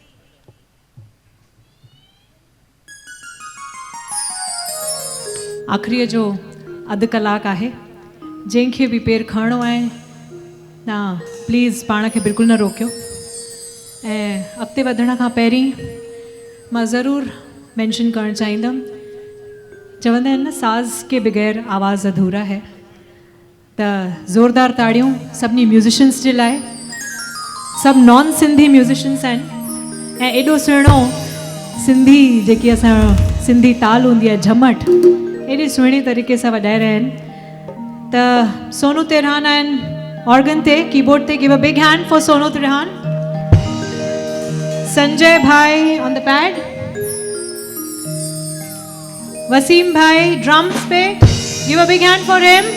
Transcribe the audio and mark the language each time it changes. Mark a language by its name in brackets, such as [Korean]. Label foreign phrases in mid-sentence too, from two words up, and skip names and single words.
[Sindhi] आख़िरीअ जो अधु कलाकु आहे, जंहिंखे बि पेर खणणो आहे तव्हां प्लीज़ पाण खे बिल्कुलु न रोकियो। ऐं अॻिते वधण खां पहिरीं मां ज़रूरु मेंशन करणु चाहींदमि, चवंदा आहिनि न [Hindi] साज़ के बग़ैर आवाज़ अधूरा है, [Sindhi] त ज़ोरदार ताड़ियूं सभिनी म्यूज़िशंस जे लाइ। सभु नॉन सिंधी म्यूज़िशंस आहिनि ऐं एॾो सुहिणो सिंधी जेकी असां सिंधी ताल हूंदी आहे झमट, एॾे सुहिणे तरीक़े सां वॼाए रहिया आहिनि। त सोनू तिरहान आहिनि ऑर्गन ते, कीबोर्ड ते, [English] Give a big hand for Sonu Tirhan. [Hindi] संजय भाई [English] on the pad, [Hindi] वसीम भाई ड्रम्स पे, [English] Give a big hand for him.